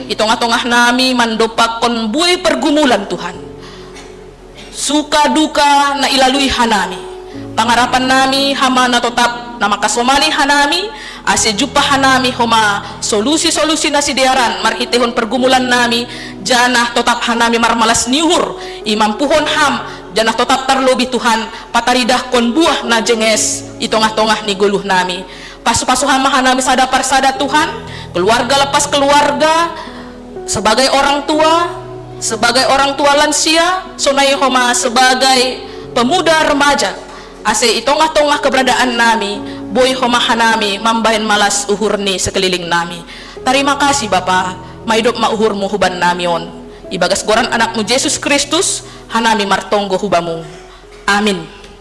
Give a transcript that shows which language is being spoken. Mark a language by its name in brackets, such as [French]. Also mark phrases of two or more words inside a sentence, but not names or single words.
[Batak Simalungun] itong-atongah nami mandopak kon buhay pergumulan Tuhan, suka duka na ilalui hanami, pangarapan nami hama na tetap na makasomani hanami ase jupa hanami homa solusi-solusi na sidiaran marhitehon pergumulan nami janah tetap hanami marmalas niuhur imampuhon ham janah tetap tarlobi Tuhan pataridah kon buah na jenges itongah-tongah ni guluh nami. Pasu-pasu hama hanami sada parsada Tuhan, [Indonesian] keluarga lepas keluarga, sebagai orang tua lansia, [Batak Simalungun] sonai homa [Indonesian] sebagai pemuda remaja [Batak Simalungun] ase itongah-tongah keberadaan nami boy homa hanami mambahin malas uhur ni sekeliling nami. Terima kasih Bapa maidop mauhurmu huban namion ibagas goran anakmu Yesus Kristus hanami martonggo hubamu. Amin.